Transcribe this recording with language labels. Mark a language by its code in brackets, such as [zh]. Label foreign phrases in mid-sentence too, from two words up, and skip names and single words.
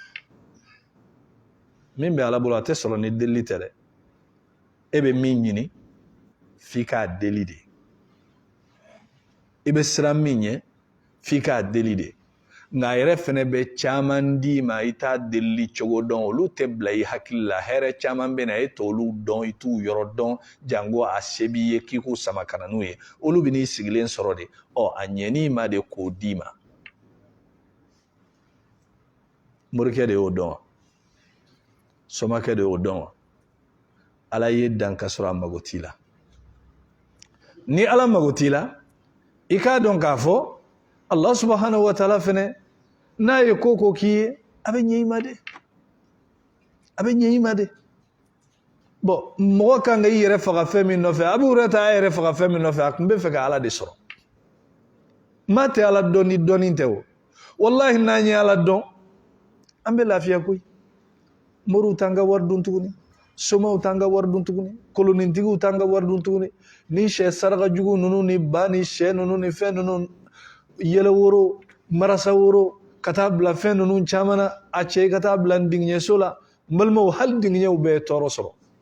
[bm] min bɛ Ala bolo a tɛ sɔrɔ ni delili tɛ dɛ e bɛ min ɲini f'i k'a deli de i bɛ siran min ɲɛ f'i k'a deli de nka a yɛrɛ fɛnɛ bɛ caman d'i ma i t'a delili cogo dɔn olu tɛ bila i hakili la hɛrɛ caman bɛ na e t'olu dɔn i t'u yɔrɔ dɔn jango a se b'i ye k'i k'u sama ka na n'u ye olu bɛ n'i sigilen sɔrɔ de a ɲɛn'i ma de k'o d'i ma morikɛ de y'o dɔn wa somakɛ de y'o dɔn wa Ala ye dan ka sɔrɔ a mago t'i la ni Ala mago t'i la i k'a dɔn k'a fɔ [ar] الله سبحانه وتعالى [bm] fɛnɛ n'a ye ko k'i ye a bɛ ɲɛ i ma de bon mɔgɔ kan ka i yɛrɛ faga fɛn min nɔfɛ Abu Hurairata a yɛrɛ faga fɛn min nɔfɛ a tun bɛ fɛ ka Ala de sɔrɔ maa tɛ Ala dɔn ni dɔnni tɛ o wallahi n'an ye Ala dɔn an bɛ lafiya koyi moriw t'an ka wari dun tuguni somaw t'an ka wari dun tuguni kolonitigiw t'an ka wari dun tuguni ni sɛ saraka jugu ninnu ni ba ni sɛ ninnu ni fɛn ninnu yɛlɛ woro marasa woro ka taa bila fɛn ninnu caman na a cɛ ka taa bila ndigiɲɛso la n balimaw hali ndigiɲɛw bɛɛ ye tɔɔrɔ sɔrɔ